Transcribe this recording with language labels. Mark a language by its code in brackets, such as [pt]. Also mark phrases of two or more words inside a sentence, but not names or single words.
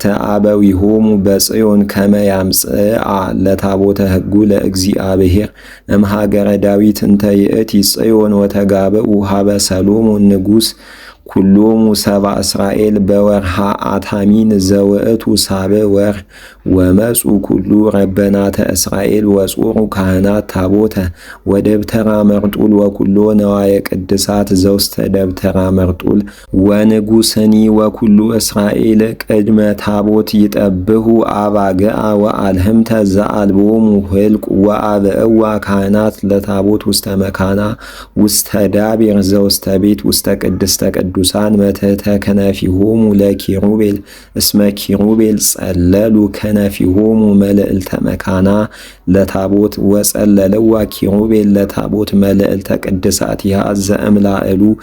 [gez] አበዊሆሙ በጽዮን ከመ ያምጽአ ለታቦተ ሕጉ ለእግዚአብሔር እምሃገረ ዳዊት እንተ ይእቲ ጽዮን ወተጋብኡ ሀበ ሰሎሞን ንጉሥ ኩሎሙ ሰብአ እስራኤል በወርሃ አታሚን ዘውእቱ ሳብዕ ወር ወመጹ ኩሉ ረበናተ እስራኤል ወጾሩ ካህናት ታቦተ ወደብተራ መርጡል ወኩሎ ነዋየ ቅድሳት ዘውስተ ደብተራ መርጡል ወንጉሥኒ ወኩሉ እስራኤል ቅድመ ታቦት ይጠብሑ አባግዓ ወአልህምተ ዘአልቦሙ ህልቅ ወአብዕዋ ካህናት ለታቦት ውስተ መካና ውስተ ዳቤር ዘውስተ ቤት ውስተ ቅድስተ ቅዱሳን መትሕተ ከነፊሆሙ ለኪሩቤል እስመ ኪሩቤል ጸለሉ ከነፊሆሙ መልዕልተ መካና ለታቦት ወጸለለዋ ኪሩቤል ለታቦት መልዕልተ ቅድሳት ያዘ እምላዕሉ